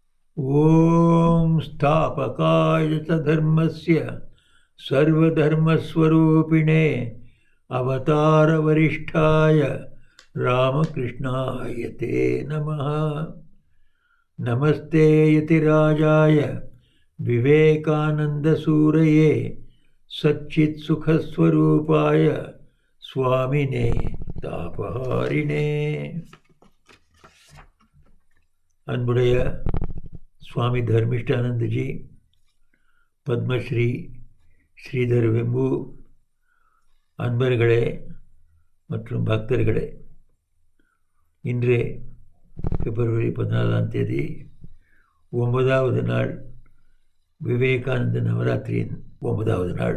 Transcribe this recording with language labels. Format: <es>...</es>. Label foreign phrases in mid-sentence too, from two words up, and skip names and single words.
<sa>ॐ स्थापकाय च धर्मस्य सर्वधर्मस्वरूपिणे अवतारवरिष्ठाय रामकृष्णाय ते नमः। नमस्ते यतिराजाय विवेकानन्दसूरये सच्चित्सुखस्वरूपाय स्वामिने तापहारिणे।</sa> <ta>அன்புடைய சுவாமி தர்மிஷ்டானந்தஜி, பத்மஸ்ரீ ஸ்ரீதர் வெம்பு அன்பர்களே மற்றும் பக்தர்களே, இன்று பிப்ரவரி 14ஆம் தேதி 9வது நாள், விவேகானந்த நவராத்திரியின் 9வது நாள்.</ta>